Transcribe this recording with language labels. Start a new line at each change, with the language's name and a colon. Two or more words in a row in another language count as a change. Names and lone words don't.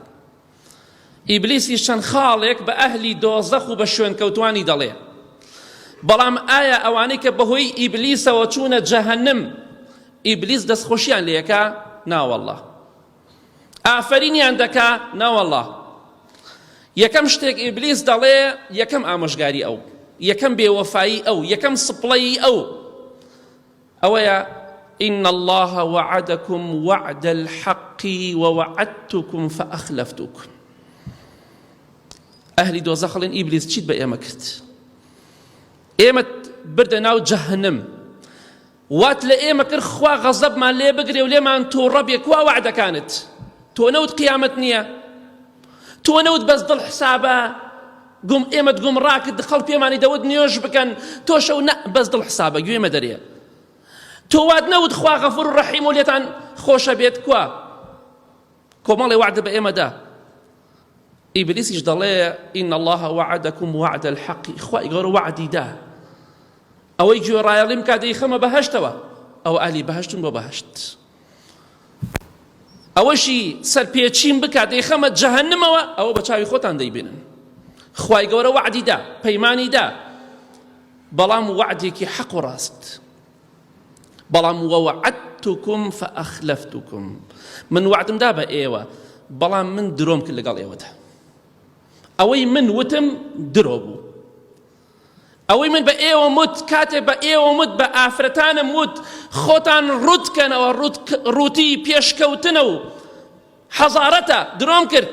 Central Kurdish: ئیبلیسی چەند خاڵێک بە ئەهلی دۆزەخ و بە شوێنکەوتوانی دەڵێ، بەڵام ئایا ئەوانەی کە بەهۆی ئیبلیسەوە چوونە جەهەنەم ئیبلیس دەستخۆشیان لێەکا؟ ناوەڵڵا. ئافرینیان دەکا؟ ناوەڵڵا. یەکەم شتێک ئیبلیس دەڵێ، یەکەم ئامۆژگاری ئەو، یەکەم بێوەفایی ئەو، یەکەم سپڵەی ئەو ئەوەیە
Arabic: إن الله وعدكم وعد الحق ووعدتكم فأخلفتكم.
Central Kurdish: ئەهلی دۆزەخ دەڵێن ئیبلیس چیت بە ئێمە کرد؟ ئێمە بردە ناو جەهەنەم، وات لە ئێمە کرد خوا غەزەبمان لێ بگرێ و لێمان تووڕە بێ. کوا وعدەکانت؟ تۆ نەوت قیامەت نییە؟ تۆ نەوت بەس دڵ حسابە ئێمەت گومڕاکرد خەڵک پێمانی دەوت نوێژ بکەن، تۆ شەو نە بەس دڵ حسابە گوێمە دەرێ. تۆ وات نەوت خوا غەفور و ڕەحیم و لێتان خۆشە بێت؟ کوا کۆمەڵێ وعدە بە ئێمەدا. ئیبلیسیش دەڵێ
Arabic: إن الله وعدكم وعد الحق،
Central Kurdish: خوای گەورە وعدی دا ئەوەی گوێڕایەڵیم کا دەیخەمە بەهەشتەوە، ئەو ئالی بەهەشتن بۆ بەهەشت، ئەوەشی سەرپێچین بکا دەیخەمە جەهەنەمەوە، ئەوە بە چاوی خۆتان دەیبینن. خوای گەورە وعدی دا، پەیمانی دا، بەڵام وعدێکی حەق و ڕاست. بەڵام
Arabic: ووعدتكم فأخلفتكم،
Central Kurdish: من وعدم دا بە ئێوە بەڵام من درۆم کرد لەگەڵ ئێوەدا. ئەوەی من وتم درۆ بوو، ئەوەی من بە ئێوە مت، کاتێ بە ئێوە مت، بە ئافرەتانم وت خۆتان ڕوتکەنەوە، ڕووتی پێشکەوتنە و حەزارەتە، درۆم کرد.